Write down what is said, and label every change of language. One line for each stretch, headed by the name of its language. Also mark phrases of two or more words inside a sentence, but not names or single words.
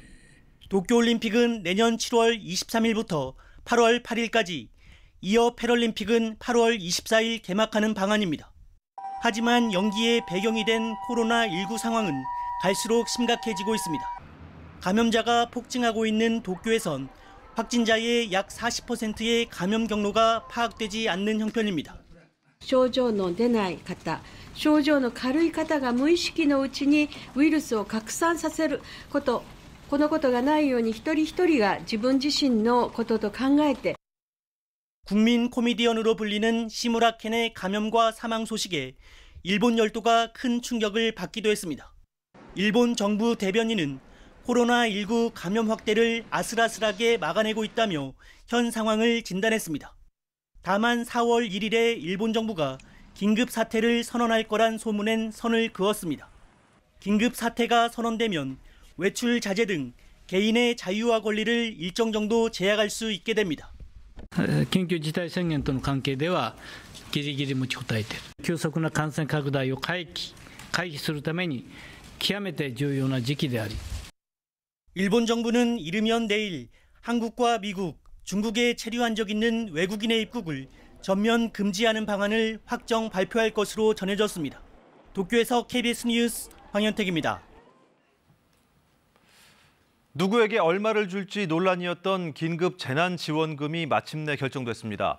Korean: 도쿄올림픽은 내년 7월 23일부터 8월 8일까지, 이어 패럴림픽은 8월 24일 개막하는 방안입니다. 하지만 연기의 배경이 된 코로나19 상황은 갈수록 심각해지고 있습니다. 감염자가 폭증하고 있는 도쿄에선 확진자의 약 40%의 감염 경로가 파악되지 않는 형편입니다.
Japanese: 症状の出ない方、症状の軽い方が無意識のうちにウイルスを拡散させること、このことがないように一人一人が自分自身のことと考えて
Korean: 국민 코미디언으로 불리는 시무라 켄의 감염과 사망 소식에 일본 열도가 큰 충격을 받기도 했습니다. 일본 정부 대변인은 코로나19 감염 확대를 아슬아슬하게 막아내고 있다며 현 상황을 진단했습니다. 다만 4월 1일에 일본 정부가 긴급 사태를 선언할 거란 소문엔 선을 그었습니다. 긴급 사태가 선언되면 외출 자제 등 개인의 자유와 권리를 일정 정도 제약할 수 있게 됩니다.
Japanese: 緊急事態宣言との関係ではギリギリ持ちこたえている。急速な感染拡大を回避するために極めて重要な時期であり、
Korean: 일본 정부는 이르면 내일 한국과 미국, 중국에 체류한 적 있는 외국인의 입국을 전면 금지하는 방안을 확정 발표할 것으로 전해졌습니다. 도쿄에서 KBS 뉴스 황현택입니다. 누구에게 얼마를 줄지 논란이었던 긴급 재난지원금이 마침내 결정됐습니다.